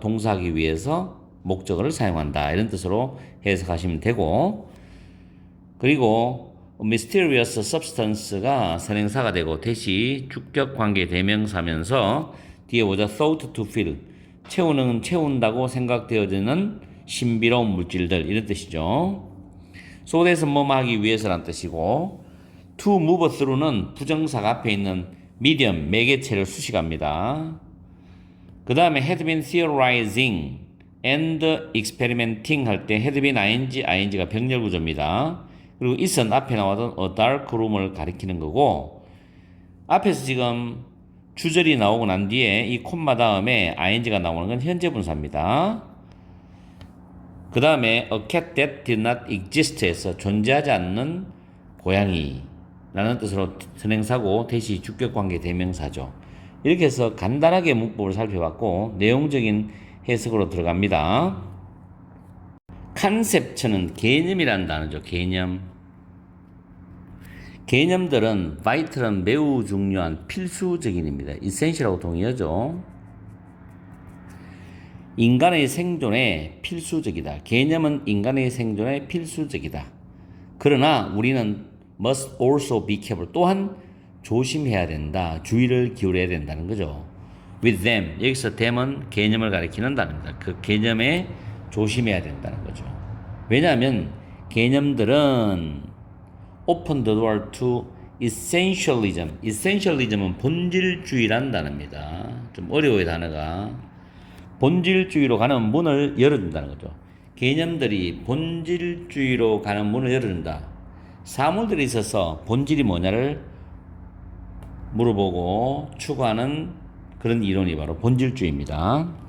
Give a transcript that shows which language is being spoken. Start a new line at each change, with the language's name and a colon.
Korean: 동사하기 위해서 목적어를 사용한다 이런 뜻으로 해석하시면 되고, 그리고 mysterious substance가 선행사가 되고 대시 주격관계 대명사면서 뒤에 오자
English: thought to fill,
Korean: 채운다고 생각되어지는 신비로운 물질들 이런 뜻이죠. so that은 뭐뭐 하기 위해서란 뜻이고, to move through는 부정사가 앞에 있는 medium, 매개체를 수식합니다. 그 다음에
English: had been theorizing and experimenting
Korean: 할 때 had been ing가 병렬 구조입니다. 그리고 is은 앞에 나왔던 a dark room을 가리키는 거고, 앞에서 지금 주절이 나오고 난 뒤에 이 콤마 다음에 ing가 나오는 건 현재 분사입니다. 그 다음에
English: a cat that did not exist
Korean: 에서 존재하지 않는 고양이라는 뜻으로 선행사고 대시 주격관계 대명사죠. 이렇게 해서 간단하게 문법을 살펴봤고 내용적인 해석으로 들어갑니다. 컨셉트는 개념이라는 단어죠. 개념들은 vital은 매우 중요한 필수적인입니다. essential하고 동의어죠. 인간의 생존에 필수적이다. 개념은 인간의 생존에 필수적이다. 그러나 우리는
English: must also be careful.
Korean: 또한 조심해야 된다. 주의를 기울여야 된다는 거죠.
English: with them.
Korean: 여기서 them은 개념을 가리키는 단어입니다. 그 개념에 조심해야 된다는 거죠. 왜냐하면 개념들은
English: open the door to essentialism.
Korean: essentialism은 본질주의라는 단어입니다. 좀 어려워요, 단어가. 본질주의로 가는 문을 열어준다는 거죠. 개념들이 본질주의로 가는 문을 열어준다. 사물들이 있어서 본질이 뭐냐를 물어보고 추구하는 그런 이론이 바로 본질주의입니다.